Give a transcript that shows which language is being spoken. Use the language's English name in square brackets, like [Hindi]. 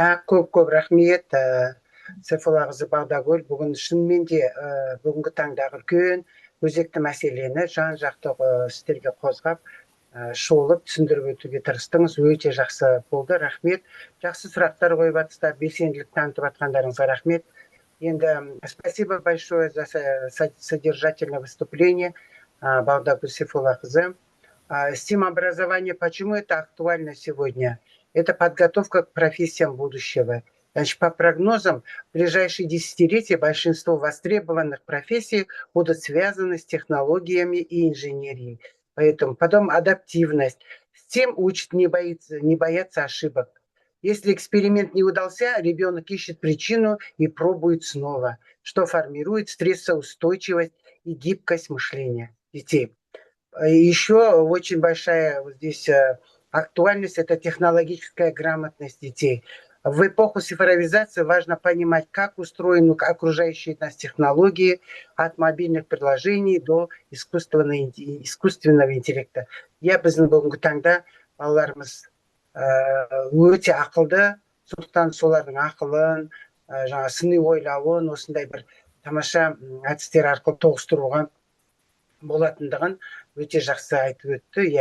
[Kazakh] Көп рахмет Сайфолла қызы Бағдагүл. Бүгін шынымен де бүгінгі таңдағы үлкен өзекті мәселені жан-жақты сіздерге қозғап шолып түсіндіріп өтуге тырыстыңыз. Өте жақсы болды, рахмет. Жақсы сұрақтар қойып жатсыздар, белсенділік танытып жатқандарыңызға рахмет. [Russian] Енді спасибо большое за содержательное выступление Бағдагүл Сайфолла қызы. STEM образование, почему это актуально сегодня? Это подготовка к профессиям будущего. Значит, по прогнозам, в ближайшие десятилетия большинство востребованных профессий будут связаны с технологиями и инженерией. Поэтому потом адаптивность. STEM учит не бояться ошибок. Если эксперимент не удался, ребенок ищет причину и пробует снова, что формирует стрессоустойчивость и гибкость мышления детей. Еще очень большая здесь актуальность – это технологическая грамотность детей. В эпоху цифровизации важно понимать, как устроены окружающие нас технологии, от мобильных приложений до искусственного интеллекта. [Kazakh] Біздің бүгінгі таңда балаларымыз өте ақылды, сондықтан солардың ақылын, сыни ойлауын осындай бір тамаша әдістер арқылы тоғыстыруға болатындығын өте жақсы айтып өтті.